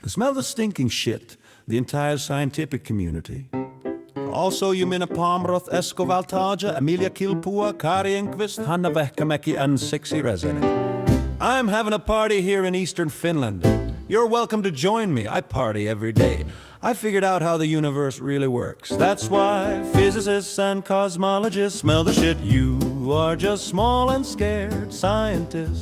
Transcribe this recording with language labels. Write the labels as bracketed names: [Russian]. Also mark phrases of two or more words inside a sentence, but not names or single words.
[English] Smell the stinking shit, the entire scientific community. Also, you minna Palmroth, Esko Valtaja, Emilia Kilpua, Kari Enqvist, Hanna Vehkamäki, and Sixi Resinen. I'm having a party here in eastern Finland. You're welcome to join me. I party every day. I figured out how the universe really works. That's why physicists and cosmologists smell the shit. You are just small and scared scientists.